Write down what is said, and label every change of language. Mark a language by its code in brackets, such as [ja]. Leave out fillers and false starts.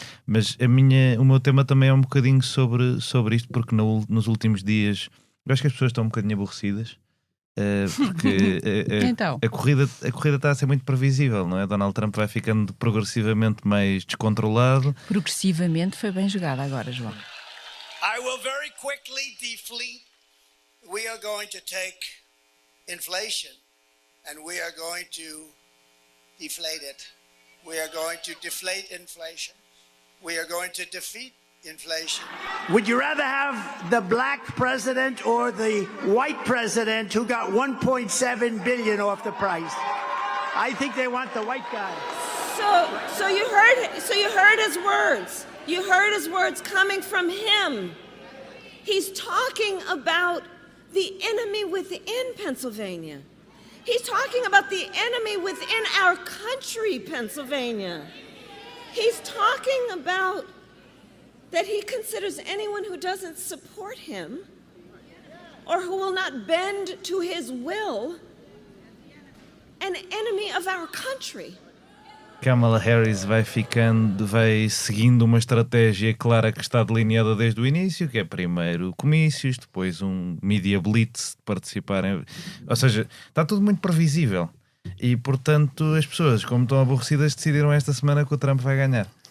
[pt] Mas o meu tema também é um bocadinho sobre isto, porque nos últimos dias eu acho que as pessoas estão um bocadinho aborrecidas, porque Então. a corrida está a ser muito previsível, não é? Donald Trump vai ficando progressivamente mais descontrolado. Progressivamente foi bem jogada agora, João. [en] I will very quickly deflate. We are going to take inflation and we are going to deflate it. We are going to deflate inflation. We are going to defeat inflation. Would you rather have the black president or the white president who got 1.7 billion off the price? I think they want the white guy. So you heard his words. You heard his words coming from him. He's talking about the enemy within Pennsylvania. He's talking about the enemy within our country, Pennsylvania. He's talking about that he considers anyone who doesn't support him or who will not bend to his will an enemy of our country. [pt] Kamala Harris vai seguindo uma estratégia clara que está delineada desde o início, que é primeiro comícios, depois um media blitz de participarem. Ou seja, está tudo muito previsível. E, portanto, as pessoas, como estão aborrecidas, decidiram esta semana que o Trump vai ganhar.